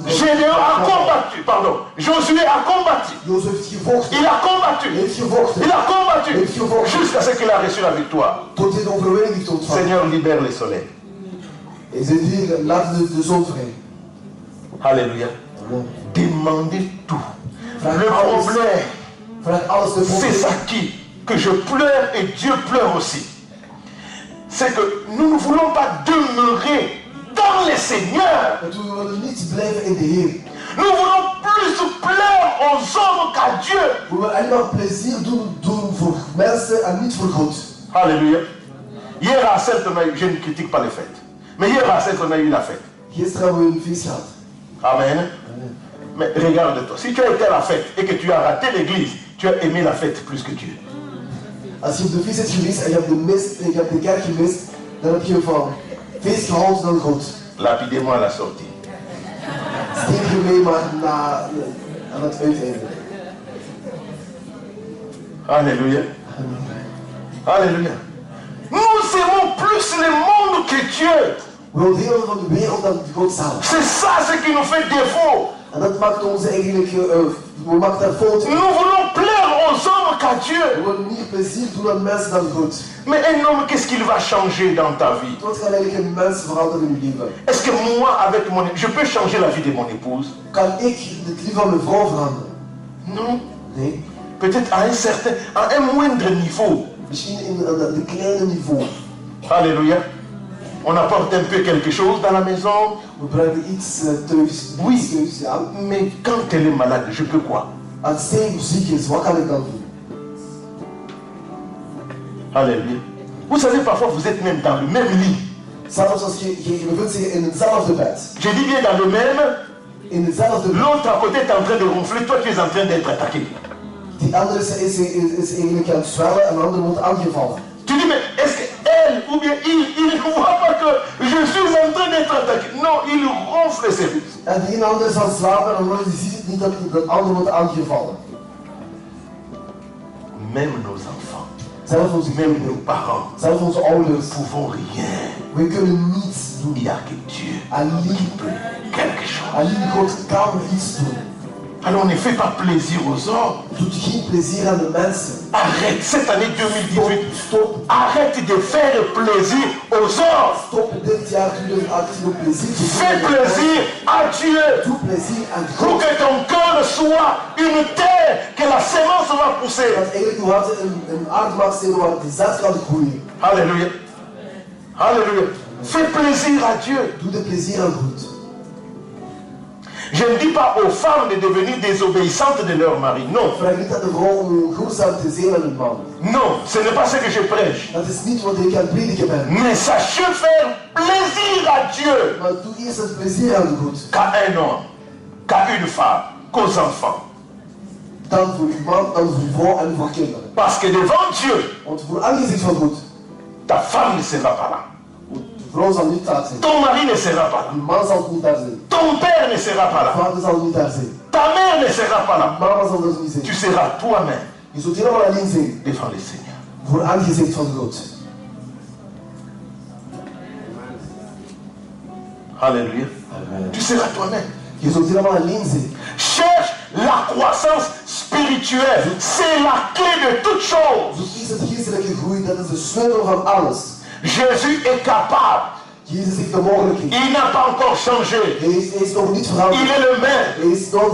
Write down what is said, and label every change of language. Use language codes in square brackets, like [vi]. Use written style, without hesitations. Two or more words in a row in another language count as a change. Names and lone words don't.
[fr] Gédéon a combattu, pardon. Josué a combattu. [nl] Jozef heeft gevochten. [fr] Il a combattu. [nl] Hij heeft gevochten. [fr] Il a combattu. [nl] Heeft gevochten. [fr] Jusqu'à ce qu'il a reçu la victoire. [nl] Tot hij de overwinning heeft ontvangen. [fr] Seigneur, libère le soleil. [nl] En zegt hier, laat de zon vrij. [fr] Alléluia. Amen. Demandez tout. [nl] Vraag [fr] Le [nl] alles. [fr] problème, [nl] Vraag alles de [fr] c'est ça que je pleure et Dieu pleure aussi. C'est que nous ne voulons pas demeurer dans le Seigneur. [nl] Want we willen niet blijven in de Heer. [fr] Nous voulons plus plaire aux hommes qu'à Dieu. [nl] We willen alleen maar plezier doen voor mensen en niet voor God. [fr] Alléluia. Hier à Celt, je ne critique pas les fêtes. Mais hier à Celt, on a eu la fête. [nl] Gisteren hebben we een feest gehad. Amen. Amen. [fr] Mais regarde-toi, si tu as été à la fête et que tu as raté l'église, tu as aimé la fête plus que Dieu. [nl] Als je op de feest hebt geweest en je hebt de kerk gemist, dan heb je van feest gehouden dan God. [fr] Lapidez-moi à la sortie. [nl] Steek je mee, maar aan het uiteinde. [fr] Alléluia. Alléluia. Nous aimons plus le monde que Dieu. [nl] We houden heel veel van de wereld dan God zelf. [fr] C'est ça ce qui nous fait défaut. [nl] En dat maakt ons eigenlijk, we maken daar fouten. [fr] Nous voulons plaire aux hommes qu'à Dieu. [nl] We willen meer plezier doen aan mensen dan God. [fr] Mais un homme, qu'est-ce qu'il va changer dans ta vie? [nl] Wat gaat eigenlijk een mens veranderen in je leven? [fr] Est-ce que moi, avec mon... Je peux changer la vie de mon épouse? [nl] Kan ik het leven van mijn vrouw veranderen? [fr] Non. [nl] Nee. [fr] Peut-être à un moindre niveau. [nl] Misschien aan een kleine niveau. [fr] Alléluia. On apporte un peu quelque chose dans la maison. [nl] We brengen iets thuis. [fr] Oui. [nl] Iets thuis, ja. [fr] Mais quand elle est malade, je peux quoi? [nl] Als Steve ziek is, wat kan ik dan doen? [fr] Alléluia. Vous savez, parfois vous êtes même dans le même lit. [nl] Zelfs als je bevindt zich in hetzelfde bed. [fr] Je dis bien dans le même. [nl] In hetzelfde bed. [fr] L'autre à côté est en train de ronfler, toi tu es en train d'être attaqué. [nl] Die andere is eigenlijk aan het zwellen en de andere wordt aangevallen. [fr] Tu dis, mais est-ce qu'elle ou bien il ne voit pas que je suis en train d'être attaqué? Non, il ronfle ses. [nl] En die ene ander is aan het slapen en dan ziet het niet dat de andere wordt aangevallen. [fr] Même nos enfants, [nl] Zelfs onze [fr] même nos [nl] kinderen, [fr] parents, [nl] zelfs onze ouders. [fr] ne pouvons rien. [nl] We kunnen niets doen. [fr] Il n'y a que Dieu [nl] Alleen, [fr] qui peut quelque chose. [nl] alleen God kan iets doen. [fr] Alors ne fais pas plaisir aux hommes. [nl] Doet geen plezier aan de mensen. [fr] Arrête cette année 2018. [nl] Stop. [fr] Arrête de faire plaisir aux hommes. [nl] Stop dit jaar 2018 om plezier te doen. [fr] Fais plaisir à Dieu. [nl] Doe plezier aan [fr] Pour [nl] God. [fr] que ton cœur soit une terre que la sémence va pousser. [nl] Dat eigenlijk uw hart een aard mag zijn waar de zaad kan groeien. [fr] Alléluia. Alléluia. Fais plaisir à Dieu. [nl] Doe de plezier aan God. [fr] Je ne dis pas aux femmes de devenir désobéissantes de leur mari. Non. [nl] Vraag niet aan de vrouw om ongehoorzaam te zijn aan hun man. [fr] Non, ce n'est pas ce que je prêche. [nl] Dat is niet wat ik aan het prediken ben. [fr] Mais sachez faire plaisir à Dieu. [nl] Maar doe eerst het plezier aan God. [fr] Qu'à un homme, qu'à une femme, qu'aux enfants. [nl] Dan voor uw man, dan voor uw vrouw en voor kinderen. [fr] Parce que devant Dieu, [nl] Want voor aangezicht van God, [fr] ta femme ne sera pas là. [nl] de vrouw zal niet daar zijn. [fr] Ton mari ne sera pas là. [nl] Uw man zal niet daar zijn. [fr] Ton père ne sera pas [nl] Uw [fr] là. [nl] vader zal niet daar zijn. [fr] Ta mère ne sera pas là. [nl] Mama zal er niet [fr] Tu [nl] zijn. [fr] seras toi-même [nl] Je zult helemaal alleen zijn. [fr] devant le Seigneur. [nl] Voor aangezicht van God. [fr] Alléluia. Amen. Tu seras toi-même. [nl] Je zult helemaal alleen zijn. [fr] Cherche la croissance spirituelle. C'est la clé de toute chose. [nl] Zoek eerst het geestelijke groei, dat is de sleutel van alles. [fr] Jésus est capable. [nl] Jezus heeft de mogelijkheid. [fr] Il n'a pas encore changé. [nl] Hij is nog niet [fr] Il [nl] veranderd. [fr] est le même. [nl] Hij is nog